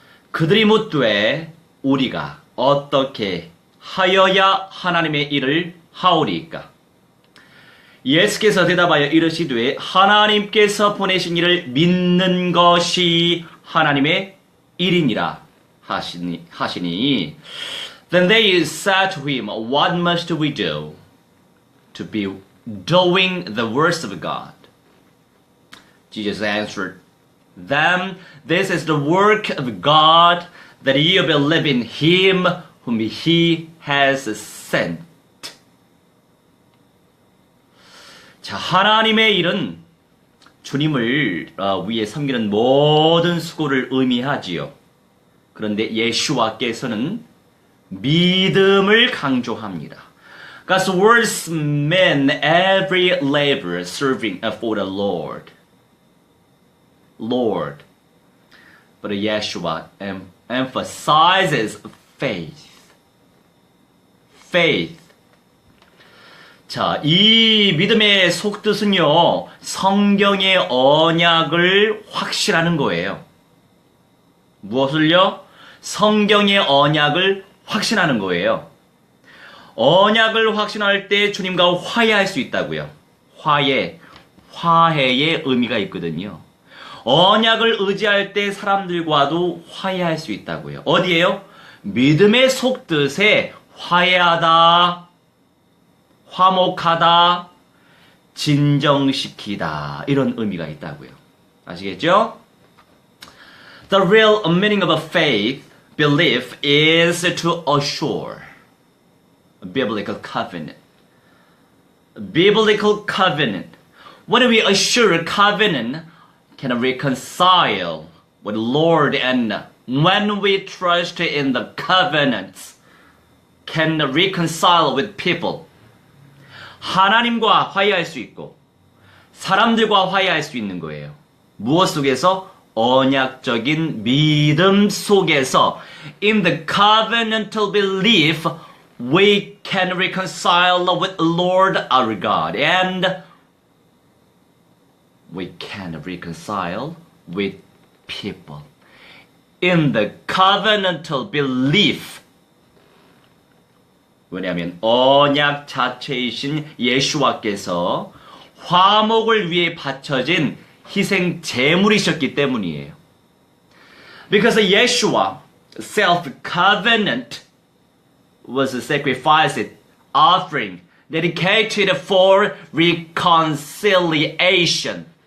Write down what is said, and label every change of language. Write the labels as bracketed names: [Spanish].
[Korean] 그들이 묻되 우리가 어떻게 하여야 하나님의 일을 하오리이까? 예수께서 대답하여 이르시되 하나님께서 보내신 이를 믿는 것이 하나님의 일이니라 하시니. [English] Then they said to him, What must we do to be doing the works of God? Jesus answered them, This is the work of God, that you believe in him whom he has sent. [Korean] 자, 하나님의 일은 주님을 위해 섬기는 모든 수고를 의미하지요. 그런데 예수와께서는 믿음을 강조합니다. [English] God's words mean every labor serving for the Lord. But Yeshua emphasizes faith. [Korean] 자, 이 믿음의 속뜻은요, 성경의 언약을 확신하는 거예요. 무엇을요? 성경의 언약을 확신하는 거예요. 언약을 확신할 때 주님과 화해할 수 있다고요. 화해의 의미가 있거든요. 언약을 의지할 때 사람들과도 화해할 수 있다고요. 어디에요? 믿음의 속뜻에 화해하다, 화목하다, 진정시키다 이런 의미가 있다고요. 아시겠죠? [English] The real meaning of a faith, belief is to assure a biblical covenant. Biblical covenant. When we assure a covenant, can reconcile with the Lord, and when we trust in the covenants, can reconcile with people. [Korean] 하나님과 화해할 수 있고 사람들과 화해할 수 있는 거예요. 무엇 속에서? 언약적인 믿음 속에서. [English] In the covenantal belief, we can reconcile with the Lord our God, and we can reconcile with people. In the covenantal belief, [Korean] 왜냐하면 언약 자체이신 예수와께서 화목을 위해 바쳐진 희생 제물이셨기 때문이에요. [English] Because Yeshua self-covenant was a sacrifice offering dedicated for reconciliation.